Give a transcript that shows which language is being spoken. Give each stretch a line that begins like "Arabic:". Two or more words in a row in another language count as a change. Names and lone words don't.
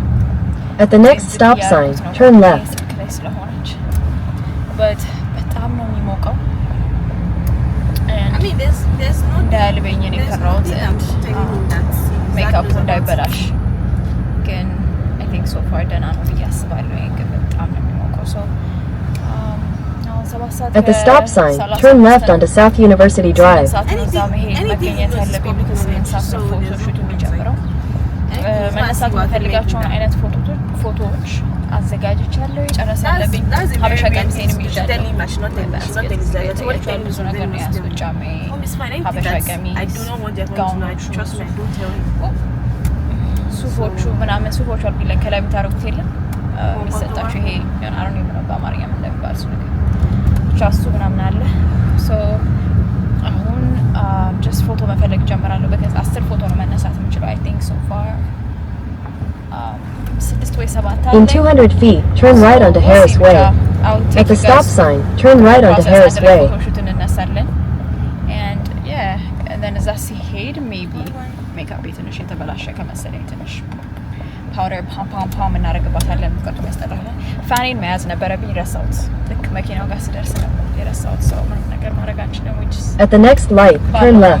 English: At the next stop sign, turn left.
Amharic: but በጣም ነው የሚሞቀው
English: I mean, there's no
Amharic: እንዳልበኝ ነው የፈራሁት ሜካፑ እንዳይበላሽ ግን
English: I think so far
Amharic: ደህና ነው ብዬ አስባለሁ. ግን በጣም ነው የሚሞቀው.
English: so At the stop sign, turn left onto South University Drive.
Amharic: መነሳት የምፈልጋቸውን አይነት ፎቶዎች አዘጋጅቻለሁ ጨረሳለብኝ. ሀበሻ ቀሚሴንም ይዣለሁ. ብዙ ነገር ነው ያዝኩት ጫማዬ ሀበሻ ቀሚስ ጋውኖቹ ሱፎቹ ምናምን ሱፎቹ አልኩ ላይ ከላይ የምታደርጉት የለም የሚሰጣችሁ ይሄ አሁን የምነው በአማርኛ ምን እንደሚባል እሱ ነገር ቻሱ ምናምን አለ. so አሁን just ፎቶ መፈለግ ጀምራለሁ because 10 ፎቶ ነው መነሳት የምችለው
English: I think so far
Amharic: 6 ወይ 7
English: In 200 feet, turn right onto Harris Way. At the stop sign, turn right onto Harris Way. and yeah and then
Amharic: እዛ ሲሄድ maybe ሜካፕ ትንሽ የተበላሸ ከመሰለኝ ትንሽ ፓውደር ፓም እናደርግባታለን. ምክንያቱም ያስጠላል. ፋኔን መያዝ ነበረብኝ ረሳሁት. ልክ መኪናው ጋር ስደርስ ነው የረሳሁት. ሰው ምንም ነገር ማድረግ አንችልም.
English: At the next light, turn left.